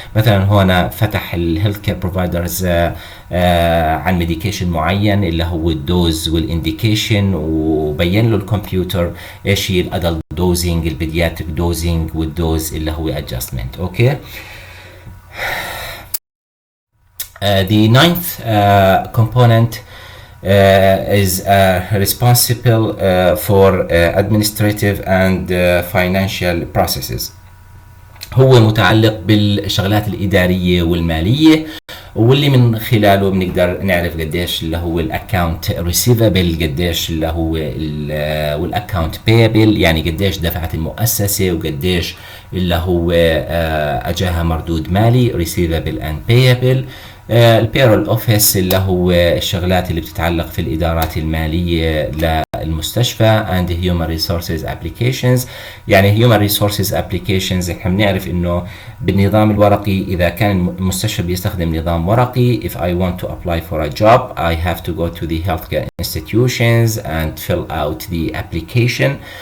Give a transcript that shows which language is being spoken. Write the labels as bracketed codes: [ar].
[ar] مثلا هون فتح الهيلث كير بروفايدرز عن ميديكيشن معين اللي هو الدوز والانديكيشن، وبين له الكمبيوتر ايش هي الادلت دوزنج، البيدياتريك دوزنج، والدوز اللي هو ادجستمنت. اوكي. [en] The ninth component is responsible for administrative and financial processes. [ar] هو متعلق بالشغلات الإدارية والمالية، واللي من خلاله بنقدر نعرف قديش اللي هو الاكونت ريسيفبل، قديش اللي هو والاكونت بيبل، يعني قديش دفعت المؤسسة وقديش اللي هو اجاها مردود مالي ريسيفبل اند بيبل. البيرول اوفيس اللي هو الشغلات اللي بتتعلق في الادارات الماليه للمستشفى، [en] and human resources applications. يعني human resources applications [ar] احنا بنعرف انه بالنظام الورقي اذا كان المستشفى بيستخدم نظام ورقي، [en] if I want to apply for a job I have to go to the healthcare institutions and fill out the application.